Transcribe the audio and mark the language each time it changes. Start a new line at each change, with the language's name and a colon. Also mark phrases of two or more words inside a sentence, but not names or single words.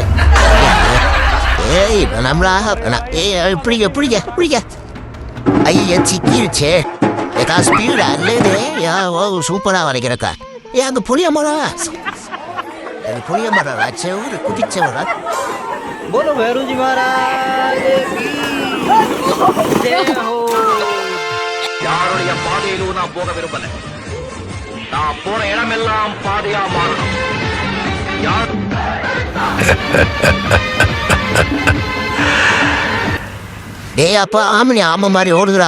Tamil: ஏய் நம்மளாக இப்படி எப்படிங்க எப்படிங்க ஐயா சிக்கிருச்சே. ஏதாவது ஸ்பீடா இல்லையே. சூப்பரா வரைக்கிறக்கா. ஏன் அங்க புளிய மரம், புளிய மரம் ஒரு குதிச்ச மரம்.
Hindi: बोलो भैरू जी महाराज की जय हो.
Tamil: யாருடைய பாதையிலும் நான் போக விரும்பல. நான் போற இடமெல்லாம் பாதையா மாறணும். டேய் அப்பா ஆமனி ஆம மாதிரி ஓடுதுடா.